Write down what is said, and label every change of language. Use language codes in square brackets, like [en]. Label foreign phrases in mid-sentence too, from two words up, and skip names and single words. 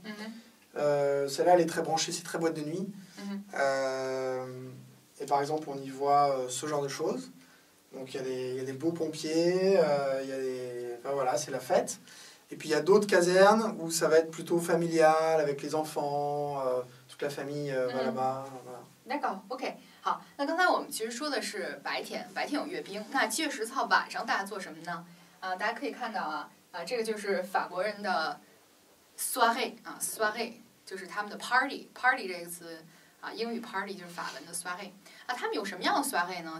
[fr] Celle-là, elle est très branchée, c'est très boîte de nuit. Et par exemple, on y voit ce genre de choses. Donc, il y a des beaux pompiers, enfin, voilà, c'est la fête. Et puis, il y a d'autres casernes où ça va être plutôt familial, avec les enfants, toute la famille va là-bas. Voilà. D'accord, [zh] OK。好，那刚才我们其实说的是白天有阅兵。那7月10号晚上大家做什么呢？大家可以看到这个就是法国人的 [fr] soirée soirée [zh] 就是他们的 party 这个词英语 party 就是法文的 soirée 他们有什么样的 soirée 呢？